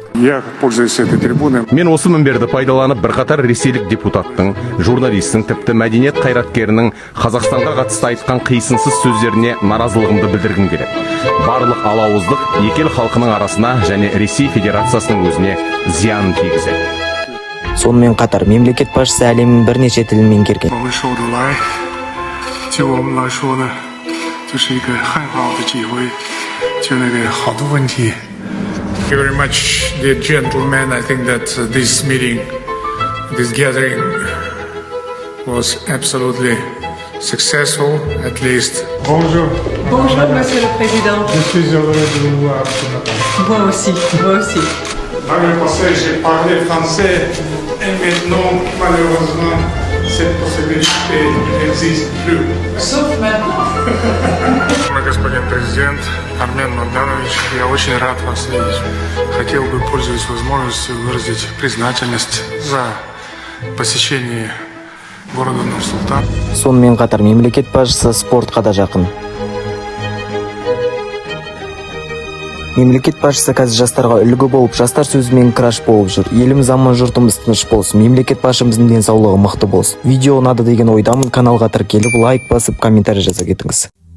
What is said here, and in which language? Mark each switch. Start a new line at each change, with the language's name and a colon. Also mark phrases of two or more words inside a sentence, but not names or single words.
Kazakh: Мен осы мінберді пайдаланып, бірқатар ресейлік депутаттың, журналистің, тіпті мәдениет қайраткерінің Қазақстанға қатысты айтқан қисынсыз сөздеріне наразылығымды білдіргім келеді. Барлық алауыздық екі ел халқының арасына және Ресей Федерациясының өзіне зиянын тигізеді. Сонымен қатар мемлекет басшысы әлемнің бірнеше тілін меңгерген.
English: Thank you very much, dear gentlemen. I think that this meeting, this gathering was absolutely successful, at least.
French: Bonjour. Bonjour, Monsieur le Président. Je suis heureux de vous voir ce matin. Moi aussi, moi aussi. Dans le passé, j'ai parlé français et maintenant, malheureusement, cette possibilité n'existe plus. Sauf maintenant.
Russian: Господин президент Армен Марданович, я очень рад вас видеть. Хотел бы, пользуясь возможностью, выразить признательность за посещение города Нур-Султан.
Kazakh: Сонымен қатар мемлекет басшысы спортқа да жақын. Мемлекет басшысы қазір жастарға үлгі болып, жастар сөзімен краш болып жүр. Еліміз аман, жұртымыз тыныш болсын. Мемлекет басшымыздың денсаулығы мықты болсын. Видео ұнады деген ойдамын. Каналға тіркеліп, лайк басып, комментарий жаза кетіңіз.